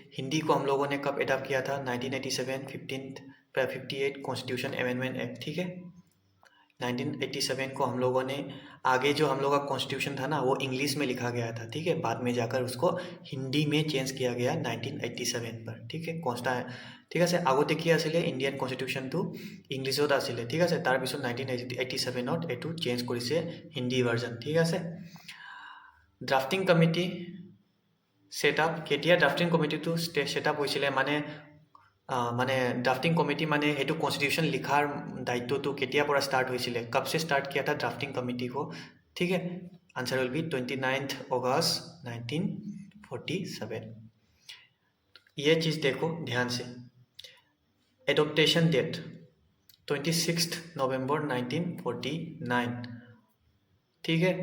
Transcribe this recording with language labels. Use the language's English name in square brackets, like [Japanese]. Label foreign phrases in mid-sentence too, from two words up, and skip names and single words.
[Hindi] हिंदी को हम लोगों ने कब एडॉप्ट किया था? 1987 58 [English] constitution amendment act, [Hindi] ठीक है। 1987 को हम लोगों ने, आगे जो हम लोग का कॉन्स्टिट्यूशन था ना वो इंग्लिश में लिखा गया था, ठीक है, बाद में जाकर उसको हिंदी में चेंज किया गया 1987 पर, ठीक है। [Assamese] ঠিক আছে, আগতে কি আছিলে? ইণ্ডিয়ান কনষ্টিটিউশ্যনটো ইংলিছত আছিলে, ঠিক আছে। তাৰপিছত 1987ত এইটো চেঞ্জ কৰিছে হিন্দী ভাৰ্জন, ঠিক আছে। [English] drafting committee setup [Assamese] কেতিয়া? ড্ৰাফটিং কমিটিটো সেটআপ হৈছিলে মানে ড্ৰাফটিং কমিটি মানে হেতু কনষ্টিটিউশ্যন লিখাৰ দায়িত্ব তো কেতিয়া [Hindi] पर स्टार्ट हुई, कब से स्टार्ट किया था [English] drafting committee [Hindi] को, ठीक है। [English] answer will be 29 August 1947. [Hindi] ये चीज़ देखो ध्यान से। [English] adoption date [Hindi] 26 नवंबर 1949, ठीक है।